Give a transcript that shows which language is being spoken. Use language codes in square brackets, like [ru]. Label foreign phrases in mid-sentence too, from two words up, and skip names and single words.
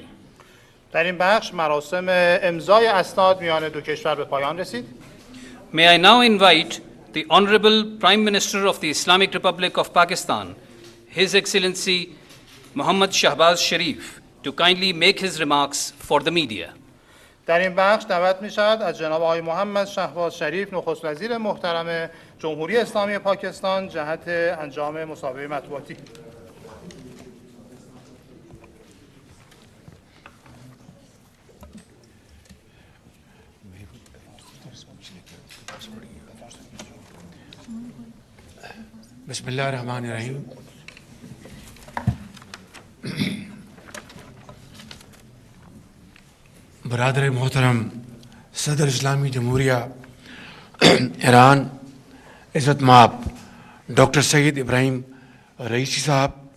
[fa] در این بخش مراسم امضای اسناد میان دو کشور به پایان رسید. [en] May I now invite the Honorable Prime Minister of the Islamic Republic of Pakistan, His Excellency Muhammad Shahbaz Sharif, to kindly make his remarks for the media. [fa] در این بخش دعوت می شود از جناب آقای محمد شهباز شریف نخست وزیر محترم جمهوری اسلامی پاکستان جهت انجام مصاحبه مطبوعاتی. [ar] بسم اللہ الرحمن الرحیم. [ur] برادر محترم صدر اسلامی جمہوریہ ایران عزت مآب ڈاکٹر سید ابراہیم رئیسی صاحب،